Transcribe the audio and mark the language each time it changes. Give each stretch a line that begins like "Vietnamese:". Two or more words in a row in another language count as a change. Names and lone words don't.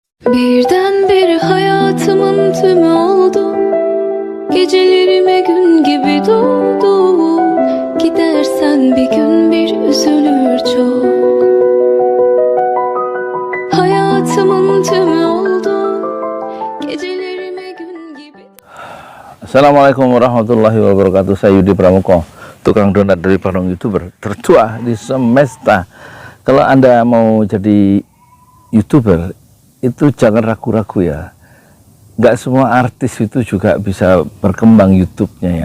Turkish: Birdenbire hayatımın tümü oldun. Gecelerime gün gibi doğdun. Gidersen bir gün bir üzülür çok. Hayatımın tümü oldun. Gecelerime gün gibi.
Arabic: السلام عليكم ورحمة الله وبركاته.
Indonesian: Saya Yudi Pramoko, tukang donat dari Bandung, YouTuber tertua di semesta. Kalau Anda mau jadi YouTuber, itu jangan ragu-ragu ya. Nggak semua artis itu juga bisa berkembang YouTube-nya ya.